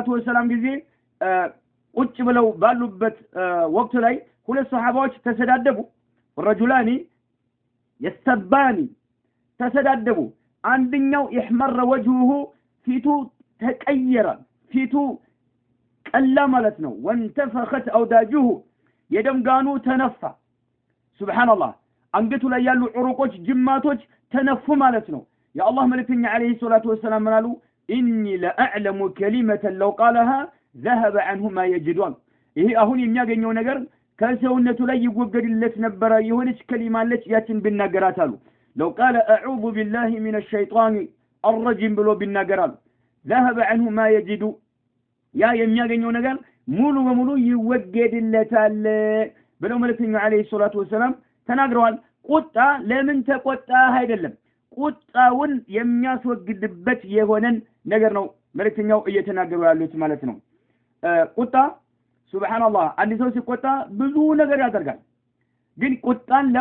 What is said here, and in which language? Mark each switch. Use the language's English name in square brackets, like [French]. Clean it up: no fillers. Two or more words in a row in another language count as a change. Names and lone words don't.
[Amharic] ወሰለም ጊዜ ቁጭ ብለው ባሉበት ወቅት ላይ ሁለት ሱሐባዎች ተሰዳደቡ [Arabic] ورجلان يستباني [Amharic] ተሰዳደቡ አንደኛው [Arabic] يحمر وجهه [Amharic] ፊቱ ተቀየረ ፊቱ ቀላ ማለት ነው [Arabic] وانتفخت أوداجه [Amharic] የደምጋኑ ተነፋ ሱብሃንአላህ አንገቱ ላይ ያሉ ዑሩቆች ጅማቶች ተነፉ ማለት ነው የአላህ መልእክተኛ [Arabic] عليه الصلاة والسلام [Amharic] ምናሉ [Arabic] إني لأعلم كلمة لو قالها ذهب عنه ما [Amharic] يجدون ይሄ አሁን የሚያገኘው ነገር ከሰውነቱ ላይ ይወገድለት ነበር የሆነች ከሊማ አለች ያችን ቢናገራት አሉ لو [Arabic] قال اعوذ بالله من الشيطان الرجيم [Amharic] ብሎ ቢናገራሉ [Arabic] ذهب عنه ما يجد [Amharic] ያ የሚያገኘው ነገር ሙሉ በሙሉ ይወገድለታል ብለው መልእክተኛው [Arabic] عليه الصلاة والسلام [Amharic] ተናግረዋል ቁጣ ለምን ተቆጣ አይደለም ቁጣውን የሚያስወግድበት የሆነን ነገር ነው መልእክተኛው እየተናገሩ ያሉት ማለት ነው ቁጣ ሱብሃንአላህ አንድ ሰው ሲቆጣ ብዙ ነገር ያደርጋል ግን ቁጣን